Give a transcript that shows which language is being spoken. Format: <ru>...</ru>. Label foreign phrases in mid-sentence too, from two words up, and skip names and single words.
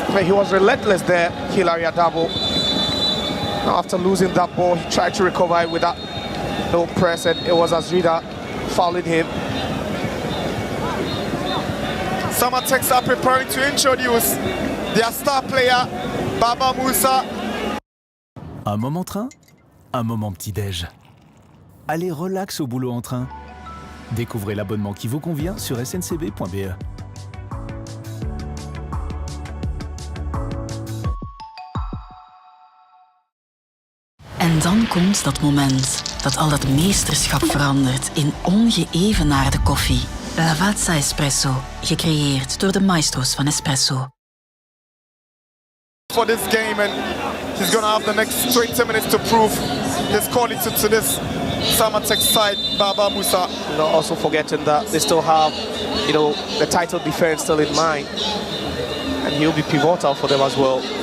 <en>He was relentless there, Hilary Adabo. Now after losing that ball, he tried to recover it with that no press, and it was Azrida fouling him. Samartex are preparing to introduce their star player, Baba Moussa.</en> <fr>Un moment train, un moment petit-déj. Allez relax au boulot en train. Découvrez l'abonnement qui vous convient sur sncb.be.</fr> <nl>En dan komt dat moment dat al het meesterschap verandert in ongeëvenaarde koffie. Lavazza Espresso, gecreëerd door de maestro's van espresso.</nl> <en>For this game, and he's going to have the next 20 minutes to prove his quality to this Samartex side, Baba Moussa. Not also forgetting that they still have, you know, the title defense still in mind, and he'll be pivotal for them as well.</en>